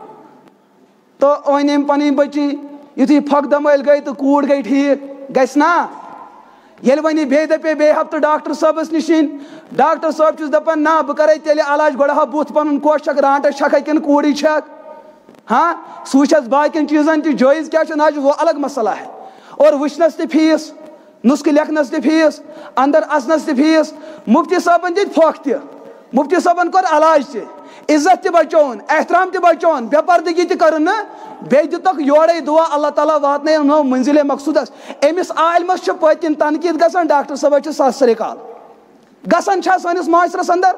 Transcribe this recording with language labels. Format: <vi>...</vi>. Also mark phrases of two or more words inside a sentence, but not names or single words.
<ks>تو أنۍ أمۍ پنٕنۍ بچی، یُتھُے پھۄکھ دمٲلۍ گٔے تہٕ کوٗر گٔے ٹھیٖک، گژھِ نا؟ ییٚلہِ وۄنۍ بیٚیہِ دپے بیٚیہِ ہفتہٕ ڈاکٹر صٲبس نِشن، ڈاکٹر صٲب چھُس دپان نہ بہٕ کرے تیٚلہِ علاج، گۄڈٕ ہا بُتھ پنُن کوٚش چھکھ، رانٹس چھکھا کِنہٕ کوٗرٕے چھکھ، ہاں سُہ وٕچھس باقین چیٖزن تہِ جٲیز کیٛاہ چھُ، نہ چھُ</ks> <ur>وہ الگ مسئلہ ہے.</ur> <ks>اور وٕچھنس تہِ فیٖس، نسخہٕ لیکھنس تہِ فیٖس، اندر اژنس تہِ فیٖس. مفتی صٲبن دِتۍ پھۄکھ تہِ، مفتی صٲبن کوٚر علاج تہِ، عزت تہِ بچووُن، احترام تہِ بچووُن، بے پردگی تہِ کٔرٕن نہٕ. بیٚیہِ دِتُکھ یورے دعا اللہ تعالیٰ واتنٲیِن نو منزلے مقصوٗدس. أمِس عالمس چھِ پٔتۍ کِنۍ تنقیٖد گژھان، ڈاکٹر صٲبس چھِ ساسرے کال گژھان چھا سٲنِس معاشرس اندر.</ks>